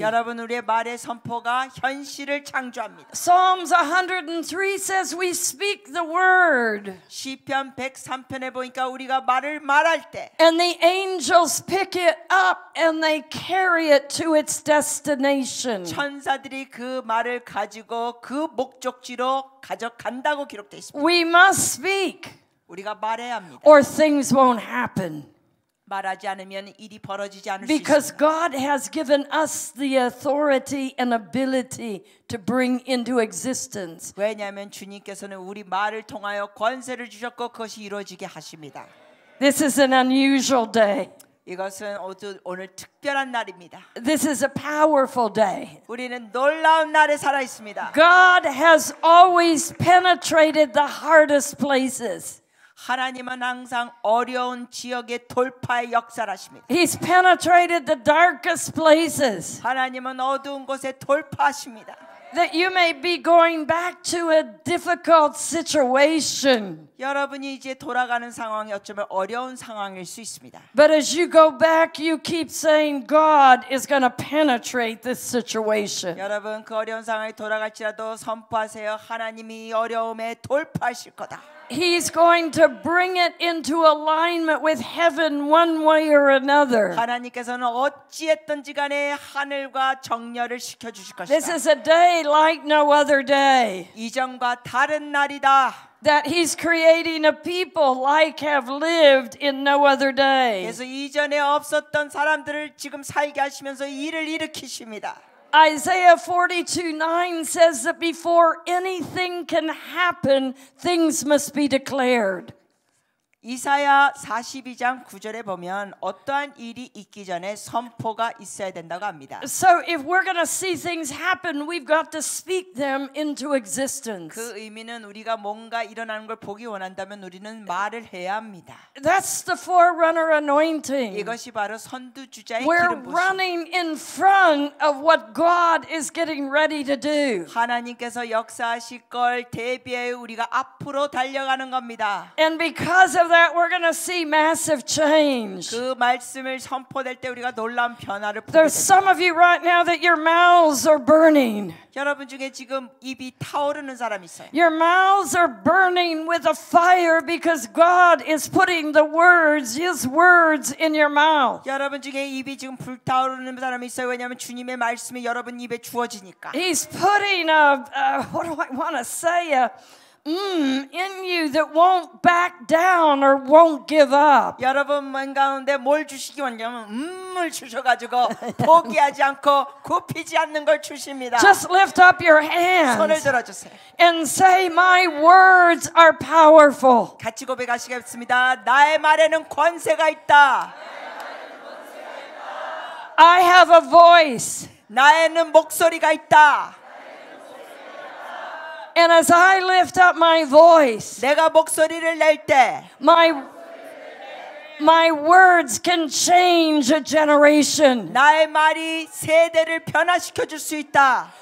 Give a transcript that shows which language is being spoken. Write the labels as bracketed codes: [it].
[ko] 여러분 우리의 말의 선포가 현실을 창조합니다. [en] Psalms 103 says we speak the word. [ko] 시편 103편에 보니까 우리가 말을 말할 때 [en] And the angels pick it up and they carry it to its destination. [ko] 천사들이 그 말을 가지고 그 목적지로 가져간다고 기록되어 있습니다. [en] We must speak [ko] 우리가 말해야 합니다. [en] or things won't happen. [ko] 말하지 않으면 일이 벌어지지 않을 수 [en] Because [ko] 있습니다. [en] God has given us the authority and ability to bring into existence. [ko] 왜냐하면 주님께서는 우리 말을 통하여 권세를 주셨고 그것이 이루어지게 하십니다. [en] This is an unusual day. [ko] 이것은 오늘 특별한 날입니다. [en] This is a powerful day. [ko] 우리는 놀라운 날에 살아 있습니다. [en] God has always penetrated the hardest places. [ko] 하나님은 항상 어려운 지역의 돌파의 역사를 하십니다. [en] He's penetrated the darkest places. [ko] 하나님은 어두운 곳에 돌파하십니다. [en] That you may be going back to a difficult situation. [ko] 여러분이 이제 돌아가는 상황이 어쩌면 어려운 상황일 수 있습니다. [en] But as you go back, you keep saying God is going to penetrate this situation. [ko] 여러분 그 어려운 상황이 돌아갈지라도 선포하세요. 하나님이 이 어려움에 돌파하실 거다. [en] He's going to bring it into alignment with heaven one way or another. [ko] 하나님께서는 어찌했든지 간에 하늘과 정렬을 시켜주실 [en] This [ko] 것이다. [en] is a day like no other day. [ko] 이전과 다른 날이다. [en] That He's creating a people like have lived in no other day. [ko] 그래서 이전에 없었던 사람들을 지금 살게 하시면서 일을 일으키십니다. [en] Isaiah 42:9 says that before anything can happen, things must be declared. [ko] 이사야 42장 9절에 보면 어떠한 일이 있기 전에 선포가 있어야 된다고 합니다. [en] So if we're going to see things happen, we've got to speak them into existence. [ko] 그 의미는 우리가 뭔가 일어나는 걸 보기 원한다면 우리는 말을 해야 합니다. [en] That's the forerunner anointing. [ko] 이것이 바로 선두주자의 [en] We're [ko] 기름 부심. [en] running in front of what God is getting ready to do. [ko] 하나님께서 역사하실 걸 대비해 우리가 앞으로 달려가는 겁니다. [en] And because of that, we're going to see massive change. [ko] 그 말씀을 선포될 때 우리가 놀라운 변화를 보게 [en] There's some [ko] 됩니다. [en] of you right now that your mouths are burning. [ko] 여러분 중에 지금 입이 타오르는 사람이 있어요. [en] Your mouths are burning with a fire because God is putting the words, His words in your mouth. [ko] 여러분 중에 입이 지금 불타오르는 사람이 있어요. 왜냐하면 주님의 말씀이 여러분 입에 주어지니까. [en] He's putting what do I want to say? In you that won't back down or won't give up. [ko] 여러분 만 가운데 뭘 주시기 원하면 을 주셔가지고 포기하지 않고 굽히지 않는 걸 주십니다. [en] Just lift up your [ko] 손을 [en] hands [ko] 들어주세요. [en] and say, my words are powerful. [ko] 같이 고백하시겠습니다. 나의 말에는 권세가 있다. [en] I have a voice. [ko] 나에는 목소리가 있다. [en] And as I lift up my voice, [ko] 내가 목소리를 낼 때 [en] my words can change a generation. [ko] 나의 말이 세대를 변화시켜 줄 수 있다.